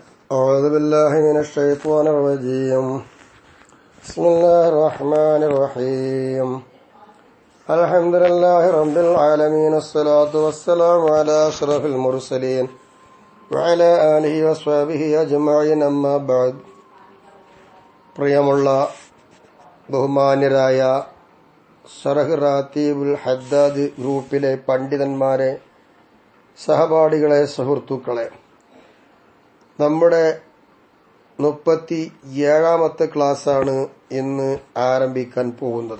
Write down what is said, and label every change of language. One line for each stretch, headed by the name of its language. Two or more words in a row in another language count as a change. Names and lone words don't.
Arabic: أعوذ بالله من الشيطان الرجيم بسم الله الرحمن الرحيم الحمد لله رب العالمين الصلاة والسلام على أشرف المرسلين وعلى آله وصحبه أجمعين أما بعد.
Malayalam: പ്രിയമുള്ള ബഹുമാന്യരായ ശറഹ് റാത്തീബുൽ ഹദ്ദാദ് ഗ്രൂപ്പിലെ പണ്ഡിതന്മാരെ, സഹപാഠികളെ, സുഹൃത്തുക്കളെ, നമ്മുടെ 37ാമത്തെ ക്ലാസ്സാണ് ഇന്ന് ആരംഭിക്കാൻ പോകുന്നത്.